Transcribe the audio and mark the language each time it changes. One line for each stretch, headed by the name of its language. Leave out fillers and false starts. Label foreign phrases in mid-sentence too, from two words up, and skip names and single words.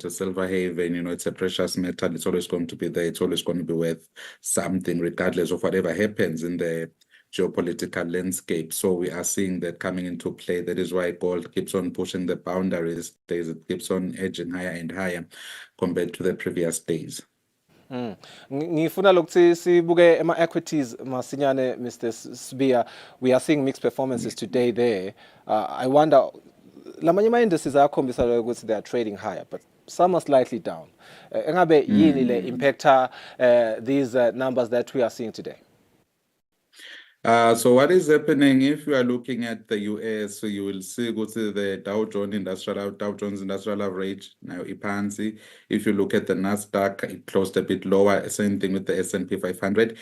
English: A silver haven, it's a precious metal. It's always going to be there. It's always going to be worth something, regardless of whatever happens in the geopolitical landscape. So we are seeing that coming into play. That is why gold keeps on pushing the boundaries. It keeps on edging higher and higher compared to the previous days.
Zulu: Ngifuna lokuthi sibuke ema-equities masinyane, Mr. Sibiya.
English: We are seeing mixed performances today there. I wonder,
Zulu: lamanye ama-indices ayakhombisa ukuthi
English: they are trading higher, but some are slightly down.
Zulu: Engabe yini le impactor
English: these numbers that we are seeing today? So what is happening, if you are looking at the US, so you will see go to the Dow Jones Industrial Average, now ipansi. If you look at the Nasdaq, it closed a bit lower, same thing with the S&P 500.